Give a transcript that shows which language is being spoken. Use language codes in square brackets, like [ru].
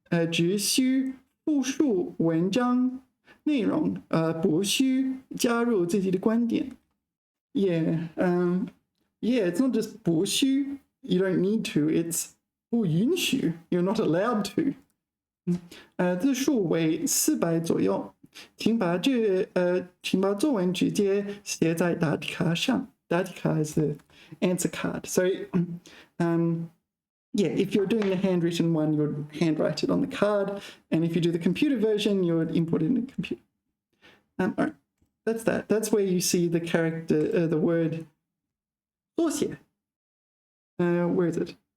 [zh] 只需复述文章内容，不需加入自己的观点。 [en] Yeah, it's not just 不需, you don't need to, it's 不允许, you're not allowed to. [zh] 字数为400左右，请把作文直接写在答题卡上。 [en] 答题卡 is the answer card. So, yeah, if you're doing the handwritten one, you would handwrite it on the card. And if you do the computer version, you would input it in the computer. All right, that's that. That's where you see the character, the word 缩写. Where is it?